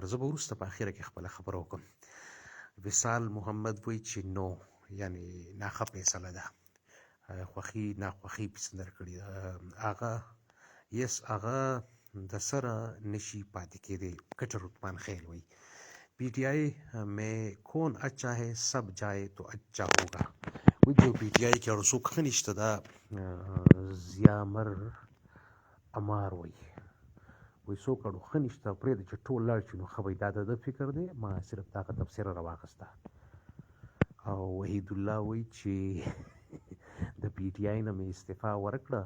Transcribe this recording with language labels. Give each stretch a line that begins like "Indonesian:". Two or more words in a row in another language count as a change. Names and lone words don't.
Pashto: زه به وروسته په اخره کې خپله خبره وکړم. وصال محمد وایي چې نو، یعنې ناښه فیصله ده. خوښي ناخوښي پسې درکړې ده. هغه یس هغه د سره نشي پاتې کېدی.
Urdu: کټر عثمان خیل وایي پی ٹی آئی میں کون اچھا ہے، سب جائے تو اچھا ہوگا.
Pashto: وایي چې پی ټي آی کې اړو څوک ښه نشته. دا زیامر امار وایي څوک اړو ښه نشته، پرېږده چې ټول لاړ شي نو ښه به وي. دا د ده فکر دی، ما صرف دغه تبصره راواخیسته. او وحید الله وایي چې د پی ټي آی نه مې استعفا ورکړه.